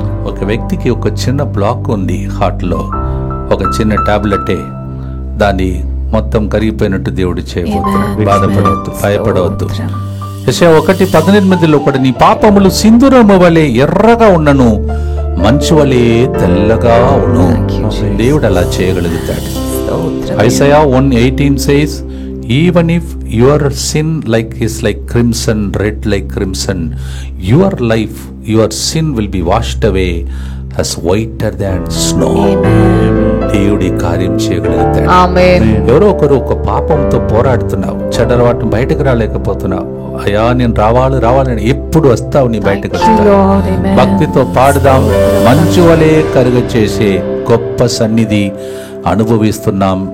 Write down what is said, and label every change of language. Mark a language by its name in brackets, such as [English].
[Telugu] ఒక వ్యక్తికి ఒక చిన్న బ్లాక్ ఉంది హార్ట్ లో, ఒక చిన్న టాబ్లెటే దాన్ని మొత్తం కరిగిపోయినట్టు దేవుడు చేయబోతున్నాడు. బాధపడవద్దు, భయపడవద్దు. యెషయా 1:18 కూడా నీ పాపములు సింధూరము వలె ఎర్రగా ఉన్నను, మంచు వలె తెల్లగా ఉన్ను. దేవుడు అలా చేయగలుగుతాడు. [English] Isaiah 1:18 says, even if your sin is like crimson, red like crimson, your life, your sin will be washed away as whiter than snow. [Telugu] దేవుడి కార్యం చేయగలుగుతాడు. ఎవరో ఒకరు ఒక పాపంతో పోరాడుతున్నావు, చెడ్డలవాటిని బయటకు రాలేకపోతున్నావు. అయ్యా నేను రావాలని ఎప్పుడు వస్తావు, నీ బయటకు వస్తావు. భక్తితో పాడుదాం. మంచు వలె కరుగ చేసే గొప్ప సన్నిధి అనుభవిస్తున్నాం.